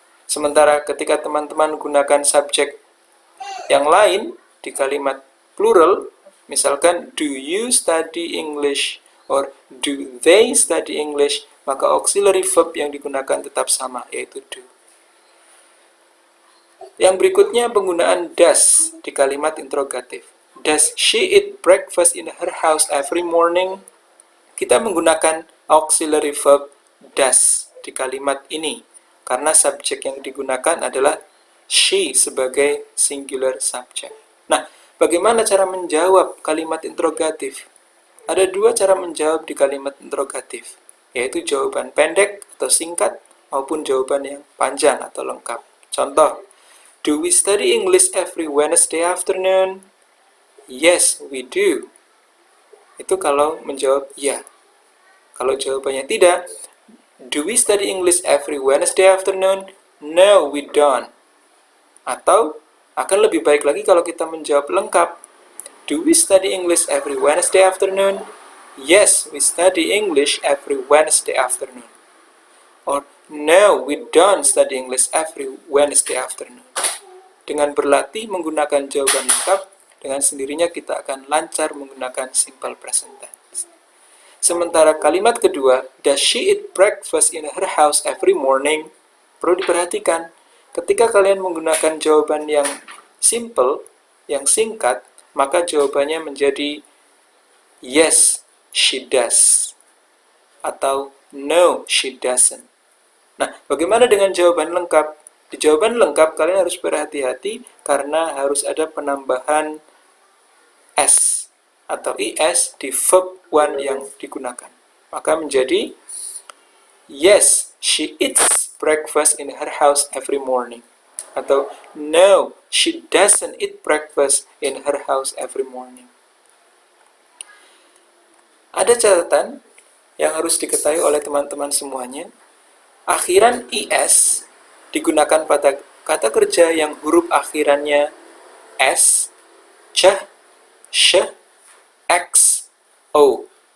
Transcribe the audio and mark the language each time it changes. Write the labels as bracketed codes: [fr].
[id] Sementara ketika teman-teman gunakan subjek yang lain di kalimat plural, misalkan [en] do you study English [id] or do they study English, maka auxiliary verb yang digunakan tetap sama, yaitu do. Yang berikutnya penggunaan does di kalimat interrogatif. [en] Does she eat breakfast in her house every morning? [id] Kita menggunakan auxiliary verb does di kalimat ini, karena subjek yang digunakan adalah she sebagai singular subject. Nah, bagaimana cara menjawab kalimat interrogatif? Ada dua cara menjawab di kalimat interrogatif, yaitu jawaban pendek atau singkat, maupun jawaban yang panjang atau lengkap. Contoh, [en] do we study English every Wednesday afternoon? Yes, we do. [id] Itu kalau menjawab ya. Kalau jawabannya tidak, [en] do we study English every Wednesday afternoon? No, we don't. [id] Atau akan lebih baik lagi kalau kita menjawab lengkap. [en] Do we study English every Wednesday afternoon? Yes, we study English every Wednesday afternoon. Or no, we don't study English every Wednesday afternoon. [id] Dengan berlatih menggunakan jawaban lengkap, dengan sendirinya kita akan lancar menggunakan simple present tense. Sementara kalimat kedua, [en] does she eat breakfast in her house every morning? [id] Perlu diperhatikan, ketika kalian menggunakan jawaban yang simple, yang singkat, maka jawabannya menjadi [en] yes, she does. [id] Atau [en] no, she doesn't. [id] Nah, bagaimana dengan jawaban lengkap? Di jawaban lengkap, kalian harus berhati-hati karena harus ada penambahan s atau is di verb one yang digunakan. Maka menjadi [en] yes, she eats breakfast in her house every morning. Atau no, she doesn't eat breakfast in her house every morning. [id] Ada catatan yang harus diketahui oleh teman-teman semuanya. Akhiran is digunakan pada kata kerja yang huruf akhirannya s, ch, sh, x, o.